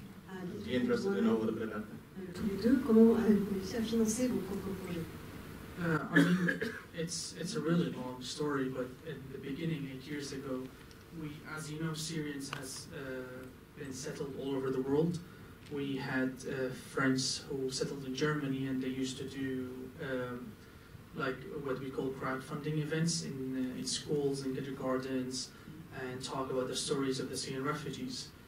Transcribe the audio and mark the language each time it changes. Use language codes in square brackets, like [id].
[en] I'd be interested to know a little bit about that. [fr] Tous les deux, comment avez-vous réussi à financer vos propres projets? [en] I mean, it's a really long story, but in the beginning, 8 years ago, we, as you know, Syrians has been settled all over the world. We had friends who settled in Germany, and they used to do like what we call crowdfunding events in schools and kindergartens, and talk about the stories of the Syrian refugees.